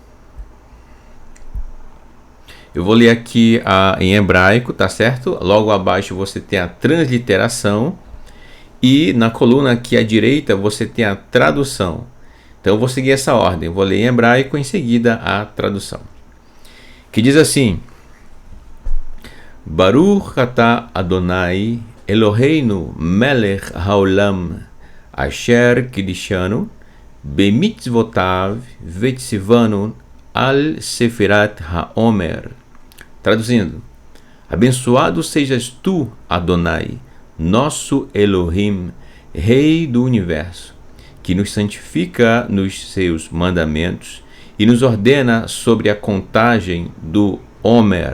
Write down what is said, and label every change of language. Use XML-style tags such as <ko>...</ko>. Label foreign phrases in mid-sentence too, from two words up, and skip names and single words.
<pt>Eu vou ler aqui em hebraico, tá certo? Logo abaixo você tem a transliteração e na coluna aqui à direita você tem a tradução. Então eu vou seguir essa ordem. Eu vou ler em hebraico, em seguida a tradução. Que diz assim:</pt> <he>ברוך אתה אדני אלהינו מלך העולם אשר קדשנו במצותיו וצונו על ספירת העמר.</he> <pt>Traduzindo: abençoado sejas tu, Adonai, nosso Elohim, Rei do Universo, que nos santifica nos seus mandamentos e nos ordena sobre a contagem do Omer.</pt>